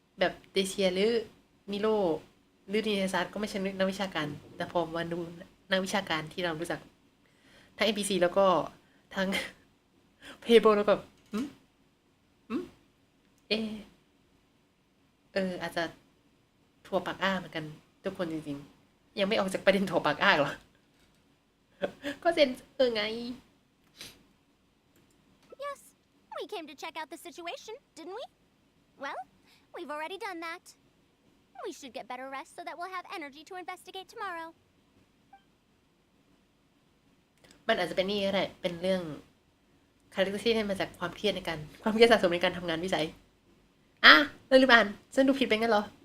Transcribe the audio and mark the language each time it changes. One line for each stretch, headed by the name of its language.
Thai: บเดเชียหรือนิโรหรือดีเนซัสก็ไม่ใช่นักวิชาการแต่พอมาดูนักวิชาการที่เรารู้จักทั้ง NPC แล้วก็ทั้ง Playable แล้วแบบอาจจะถั่วปากอ้าเหมือนกันทุกคนจริงๆยังไม่ออกจากประเด็นถั่วปากอ้าหรอ ก็เซนไง
English: Yes, we came to check out the situation, didn't we? Well, we've already done that. We should get better rest so that we'll have energy to investigate tomorrow.
Thai: มันอาจจะเป็นนี่ก็ได้เป็นเรื่องคาแรคเตอร์ที่ได้มาจากความเครียดสะสมในการทำงานวิจัยเราลืมอ่านฉันดูผิดไปงั้นเหรอ